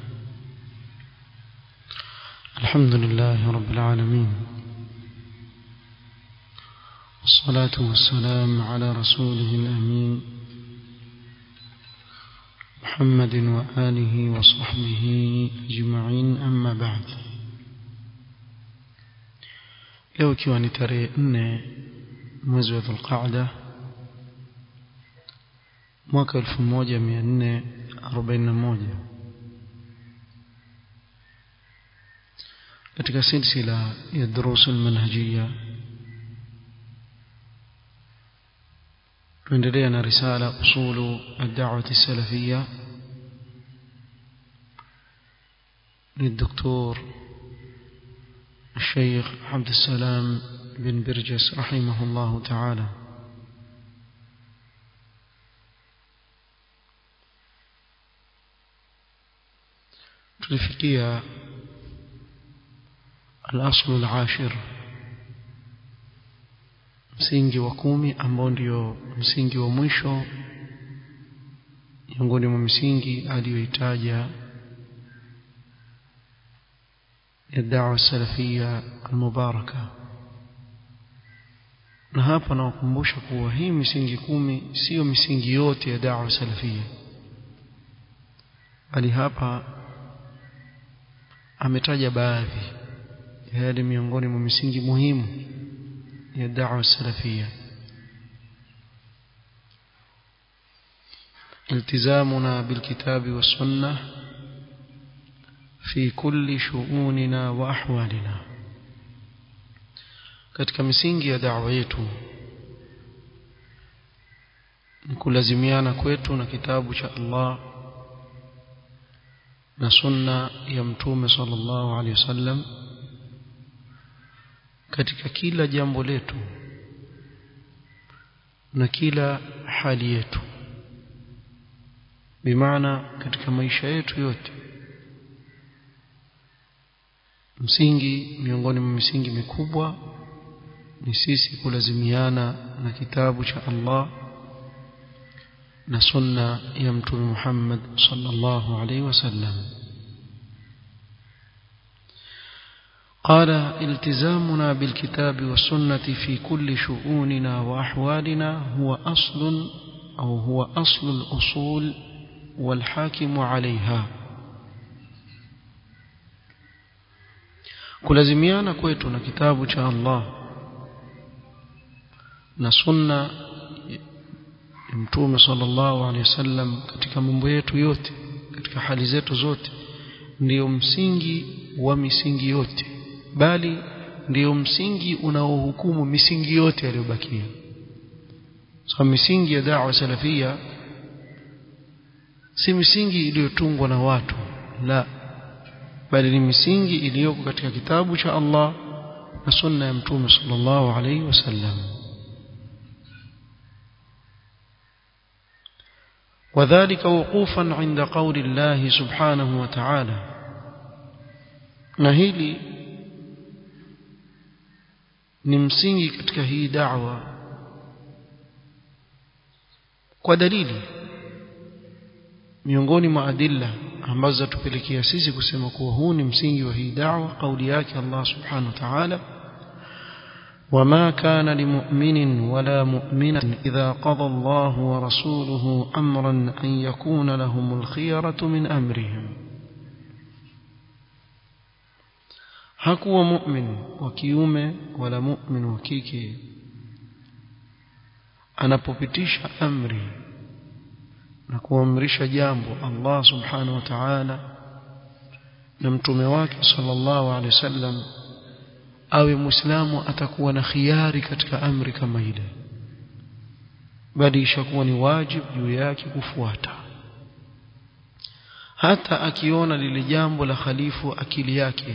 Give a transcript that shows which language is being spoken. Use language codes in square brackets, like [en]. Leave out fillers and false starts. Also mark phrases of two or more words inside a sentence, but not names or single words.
[ar] الحمد لله رب العالمين، والصلاة والسلام على رسوله الأمين محمد وآله وصحبه أجمعين، أما بعد. [sw] leo ikiwa ni tarehe 4 mwezi wa Dhulqaada mwaka 1441 katika silsila ya [ar] دروس المنهجية [sw] tuendelea na risala usulu ad-da'wah as-salafiyya [ar] للدكتور الشيخ عبد السلام بن برجس رحمه الله تعالى. tulifikia الأصل العاشر, [sw] msingi wa 10 ambao ndio msingi wa mwisho miongoni mwa misingi aliyoitaja ya da'wa salafia al-mubaraka. Na hapa nawakumbusha kuwa hii misingi 10 sio misingi yote ya da'wa salafia, bali hapa ametaja baadhi ya yale miongoni mwa misingi muhimu ya da'wa salafia. [ar] التزامنا بالكتاب والسنة في كل شؤوننا وأحوالنا. [sw] katika misingi ya da'wa yetu ni kulazimiana kwetu na kitabu cha Allah na sunna ya mtume [ar] صلى الله عليه وسلم [sw] katika kila jambo letu na kila hali yetu, bimaana katika maisha yetu yote. Msingi miongoni mwa misingi mikubwa ni sisi kulazimiana na kitabu cha Allah na sunna ya mtume Muhammad [ar] صلى الله عليه وسلم. قال التزامنا بالكتاب والسنة في كل شؤوننا وأحوالنا هو أصل الأصول والحاكم عليها. [sw] kulazimiana kwetu na kitabu cha Allah na sunna ya mtume [ar] صلى الله عليه وسلم [sw] katika mambo yetu yote, katika hali zetu zote, ndio msingi wa misingi yote, bali ndio msingi unaohukumu misingi yote iliyobakia. So misingi ya da'wa salafia si misingi iliyotungwa na watu, la, bali ni misingi iliyoko katika kitabu cha Allah na sunna ya mtume [ar] صلى الله عليه وسلم. وذلك وقوفا عند قول الله سبحانه وتعالى. [sw] na hili ni msingi katika hii da'wa kwa dalili miongoni mwa adilla ambazo zatupelekea sisi kusema kuwa huu ni msingi wa hii da'wa, kauli yake Allah [ar] سبحانه وتعالى: وما كان لمؤمن ولا مؤمنة إذا قضى الله ورسوله أمرا أن يكون لهم الخيرة من أمرهم. [sw] hakuwa mu'min wa kiume wala mu'min wa kike anapopitisha amri na kuamrisha jambo Allah [ar] سبحانه وتعالى [sw] na mtume wake [ar] صلى الله عليه وسلم, [sw] awe muislamu atakuwa na khiari katika amri kama ile, bali ishakuwa ni wajibu juu yake kufuata, hata akiona lile jambo la khalifu akili yake.